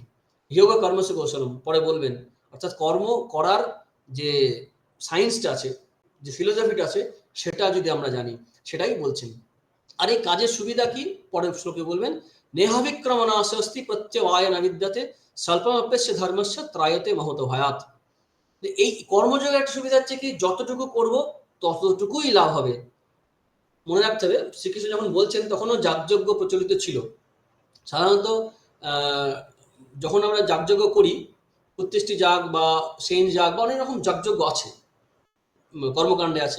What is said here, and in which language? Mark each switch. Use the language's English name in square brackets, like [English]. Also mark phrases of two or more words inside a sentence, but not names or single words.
[Sanskrit] যোগ কর্মসু কৌশলম [Bangla] পরে বলবেন, অর্থাৎ কর্ম করার যে সায়েন্সটা আছে, যে ফিলোসফিটা আছে, সেটা যদি আমরা জানি, সেটাই বলছেন। আর এই কাজের সুবিধা কি পরের শ্লোকে বলবেন, [Sanskrit] নেহাবিক্রমণাস্তি প্রত্যবায় না বিদ্যাতে স্বল্পমপ্যস্য ধর্মস্য ত্রায়তে মহত ভয়াত। [Bangla] এই কর্মযোগের একটা সুবিধা হচ্ছে কি যতটুকু করব ততটুকুই লাভ হবে। মনে রাখতে হবে শ্রীকৃষ্ণ যখন বলছেন তখনও যাগযজ্ঞ প্রচলিত ছিল। সাধারণত যখন আমরা যাগযজ্ঞ করি, ৩৫টি যাগ বা সেন যাগ বা অনেক রকম যাগযজ্ঞ আছে, কর্মকাণ্ডে আছে।